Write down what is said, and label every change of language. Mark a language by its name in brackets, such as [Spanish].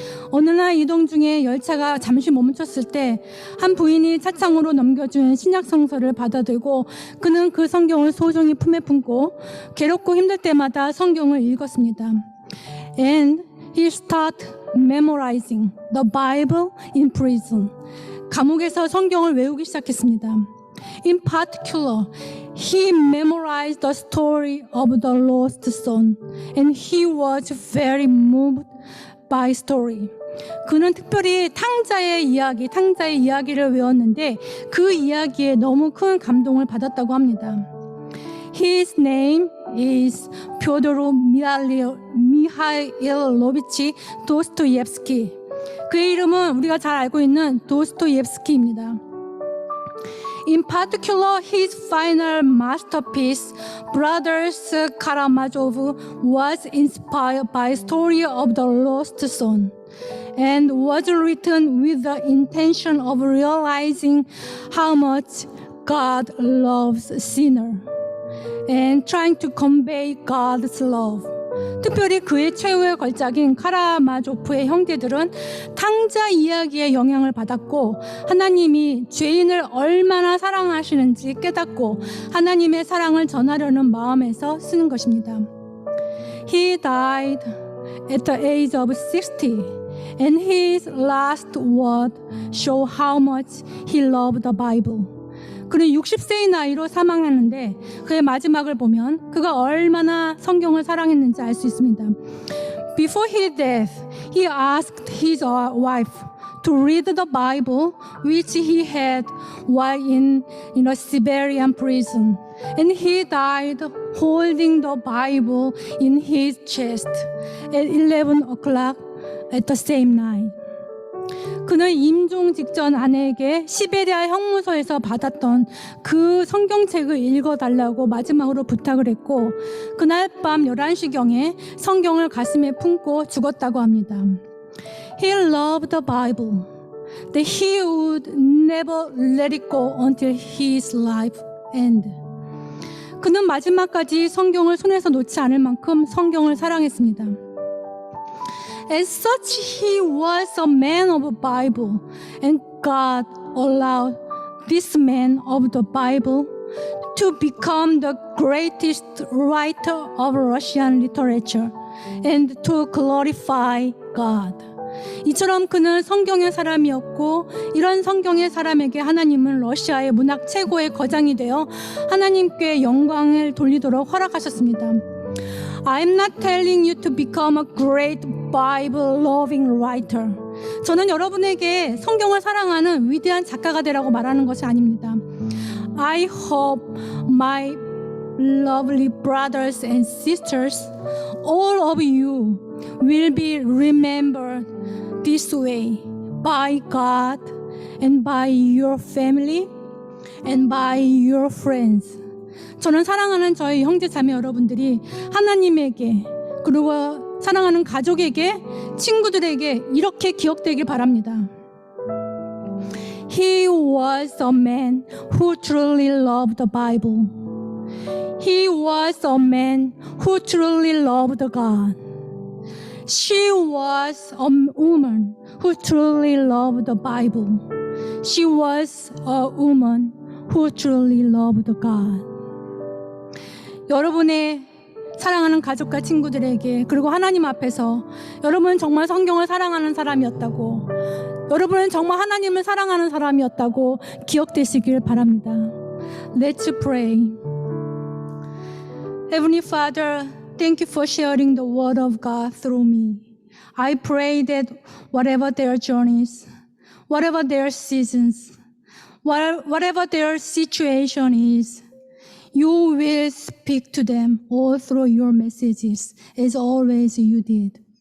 [Korean] 어느 날 이동 중에 열차가 잠시 멈췄을 때 한 부인이 차창으로 넘겨준 신약 성서를 받아들고 그는 그 성경을 소중히 품에 품고 괴롭고 힘들 때마다 성경을 읽었습니다. [English] And he started memorizing the Bible in prison. [Korean] 감옥에서 성경을 외우기 시작했습니다. [English] In particular, he memorized the story of the lost son, and he was very moved by story. [Korean] 그는 특별히 탕자의 이야기를 외웠는데 그 이야기에 너무 큰 감동을 받았다고 합니다. [English] His name is Fyodor Mikhailovich Dostoevsky. [Korean] 그의 이름은 우리가 잘 알고 있는 도스토옙스키입니다. [English] In particular, his final masterpiece, Brothers Karamazov, was inspired by the story of the lost son and was written with the intention of realizing how much God loves sinner and trying to convey God's love. [Korean] 특별히 그의 최후의 걸작인 카라마조프의 형제들은 탕자 이야기의 영향을 받았고 하나님이 죄인을 얼마나 사랑하시는지 깨닫고 하나님의 사랑을 전하려는 마음에서 쓰는 것입니다. [English] He died at the age of 60, and his last word show how much he loved the Bible. [Korean] 그는 60세의 나이로 사망했는데 그의 마지막을 보면 그가 얼마나 성경을 사랑했는지 알 수 있습니다. [English] Before his death, he asked his wife to read the Bible, which he had while in a Siberian prison. And he died holding the Bible in his chest at 11 o'clock at the same night. [Korean] 그는 임종 직전 아내에게 시베리아 형무소에서 받았던 그 성경책을 읽어달라고 마지막으로 부탁을 했고 그날 밤 11시경에 성경을 가슴에 품고 죽었다고 합니다. [English] He loved the Bible, that he would never let it go until his life ended. [Korean] 그는 마지막까지 성경을 손에서 놓지 않을 만큼 성경을 사랑했습니다. [English] As such, he was a man of the Bible, and God allowed this man of the Bible to become the greatest writer of Russian literature and to glorify God. [Korean] 이처럼 그는 성경의 사람이었고 이런 성경의 사람에게 하나님은 러시아의 문학 최고의 거장이 되어 하나님께 영광을 돌리도록 허락하셨습니다. [English] I'm not telling you to become a great Bible-loving writer. [Korean] 저는 여러분에게 성경을 사랑하는 위대한 작가가 되라고 말하는 것이 아닙니다. [English] I hope my lovely brothers and sisters, all of you will be remembered this way by God and by your family and by your friends. [Korean] 저는 사랑하는 저희 형제 자매 여러분들이 하나님에게 그리고 사랑하는 가족에게 친구들에게 이렇게 기억되길 바랍니다. [English] He was a man who truly loved the Bible. He was a man who truly loved God. She was a woman who truly loved the Bible. She was a woman who truly loved God. [Korean] 여러분의 사랑하는 가족과 친구들에게 그리고 하나님 앞에서 여러분은 정말 성경을 사랑하는 사람이었다고 여러분은 정말 하나님을 사랑하는 사람이었다고 기억되시길 바랍니다. [English] Let's pray. Heavenly Father, thank you for sharing the word of God through me. I pray that whatever their journeys, whatever their seasons, whatever their situation is, you will speak to them all through your messages, as always you did.